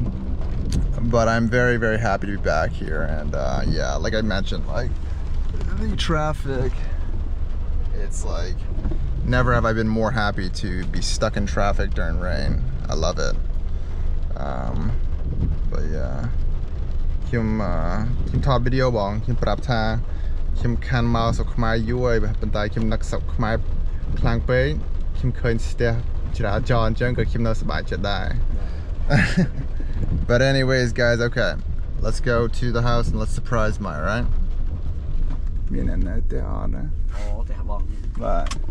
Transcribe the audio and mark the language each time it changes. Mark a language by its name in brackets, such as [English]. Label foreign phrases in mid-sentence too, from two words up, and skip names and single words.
[English] But I'm very, very happy to be back here, and yeah, like I mentioned, like the traffic, it's like never have I been more happy to be stuck in traffic during rain. I love it. But yeah, [Khmer] ខ្ញុំថតវីដេអូបង ខ្ញុំប្រាប់ថាខ្ញុំខាន់មកស្រុកខ្មែរយូរហើយប៉ុន្តែខ្ញុំនឹកស្រុកខ្មែរខ្លាំងពេកខ្ញុំឃើញស្ទះចរាចរណ៍អញ្ចឹងក៏ខ្ញុំនៅសប្បាយចិត្តដែរ [English] But anyways, guys, okay, let's go to the house and let's surprise Mai, right? [Khmer] មានអ្នកនៅទេអត់ណាអូទេបងបាទ